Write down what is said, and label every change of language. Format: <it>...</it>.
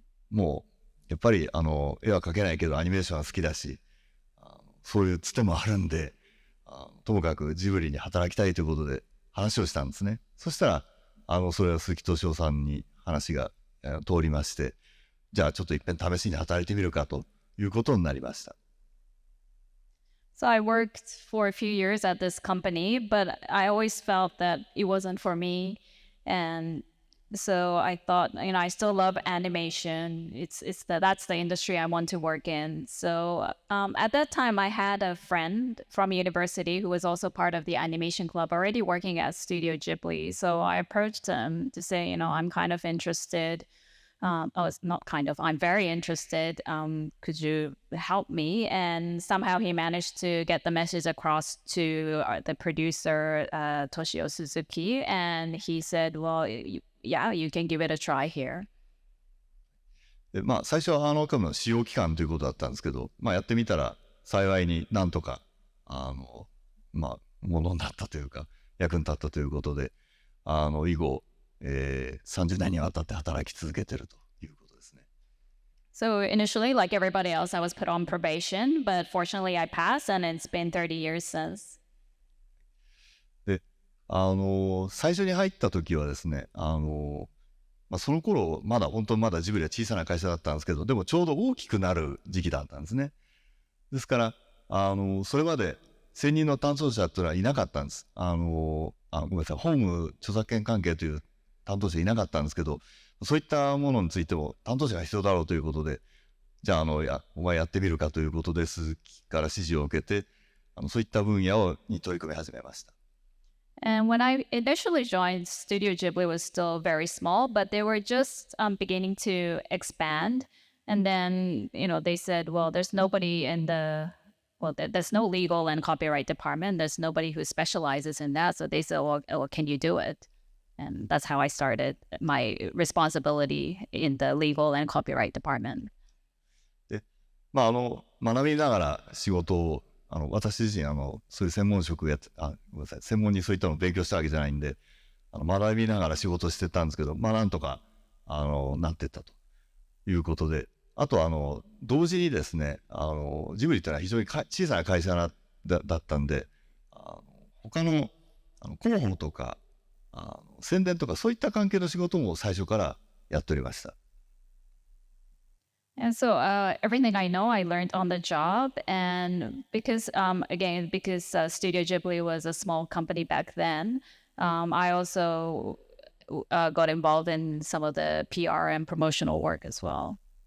<ja>もうやっぱり絵は描けないけどアニメーションは好きだしそういうつてもあるんでともかくジブリに働きたいということで話をしたんですね。そしたらそれは鈴木敏夫さんに話が通りまして、じゃあちょっといっぺん試しに働いてみるかということになりました。</ja> <en>So I worked for a few years at this company, but I always felt that it wasn't for me. And so I thought, I still love animation. That's the industry I want to work in. So at that time, I had a friend from university who was also part of the animation club, already working at Studio Ghibli. So I approached him to say, I'm kind of interested. It's not kind of, I'm very interested. Could you help me? And somehow he managed to get the message across to the producer, Toshio Suzuki. And he said, well, yeah, you can give it a try here.</en> <ja>で最初は多分試用期間ということだったんですけど、やってみたら幸いになんとかものになったというか役に立ったということで以後、30年にわたって働き続けてるということですね。</ja> <en>So initially, like everybody else, I was put on probation, but fortunately I passed, and it's been 30 years since.</en> <ja>で最初に入った時はですねその頃本当にまだジブリは小さな会社だったんですけど、でもちょうど大きくなる時期だったんですね。ですからそれまで専任の担当者っていうのはいなかったんです。ごめんなさい、法務著作権関係という担当者いなかったんですけど、そういったものについても担当者が必要だろうということで、じゃあお前やってみるかということで鈴木から指示を受けてそういった分野に取り組み始めました。</ja> <en>And when I initially joined, Studio Ghibli was still very small, but they were just beginning to expand. And then, they said, well, there's nobody in there's no legal and copyright department. There's nobody who specializes in that. So they said, well, can you do it? And that's how I started my responsibility in the legal and copyright department.</en> <ja>で、学びながら仕事を、私自身、そういう専門職やって、ごめんなさい、専門にそういったのを勉強したわけじゃないんで、学びながら仕事してたんですけど、なんとか、なってったということで、あと、同時にですね、ジブリってのは非常に小さな会社だったんで、他の、広報とか、宣伝とか、そういった関係の仕事も最初からやっておりました。</ja> <en>And so everything I know, I learned on the job. And because, Studio Ghibli was a small company back then, I also got involved in some of the PR and promotional work as well.</en>